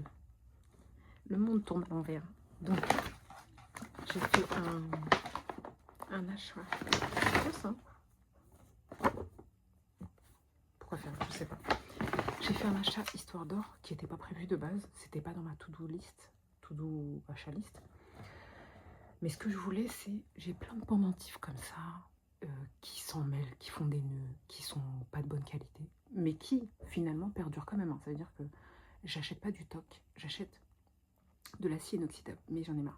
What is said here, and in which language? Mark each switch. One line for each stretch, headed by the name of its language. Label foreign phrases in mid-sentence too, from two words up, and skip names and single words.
French: Le monde tourne à l'envers. Donc, j'ai fait un achat. C'est quoi ça? Pourquoi faire? Je sais pas. J'ai fait un achat Histoire d'Or qui n'était pas prévu de base. C'était pas dans ma
English: to-do list,
French: to-do achat list. Mais ce que je voulais, c'est... J'ai plein de pendentifs comme ça, qui s'en mêlent, qui font des nœuds, qui sont pas de bonne qualité, mais qui, finalement, perdurent quand même. Hein. Ça veut dire que j'achète pas du toc, j'achète de l'acier inoxydable, mais j'en ai marre.